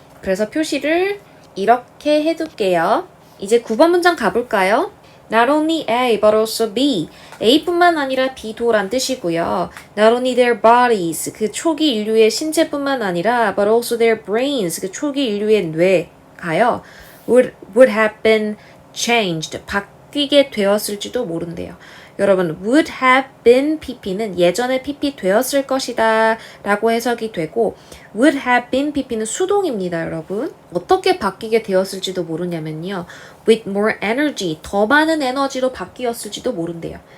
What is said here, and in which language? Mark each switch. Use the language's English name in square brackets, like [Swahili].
[Korean] 그래서 표시를 이렇게 해둘게요. 이제 9번 문장 가볼까요? [English] Not only A, but also B. [Korean] A뿐만 아니라 B도 란 뜻이고요. [English] Not only their bodies, [Korean] 그 초기 인류의 신체뿐만 아니라 [English] but also their brains, [Korean] 그 초기 인류의 뇌가요. [English] would have been changed, [Korean] 바뀌게 되었을지도 모른대요. 여러분, [English] would have been pp [Korean] 는 예전에 pp 되었을 것이다 라고 해석이 되고 would have been pp는 수동입니다, 여러분. 어떻게 바뀌게 되었을지도 모르냐면요. [English] with more energy, [Korean] 더 많은 에너지로 바뀌었을지도 모른대요.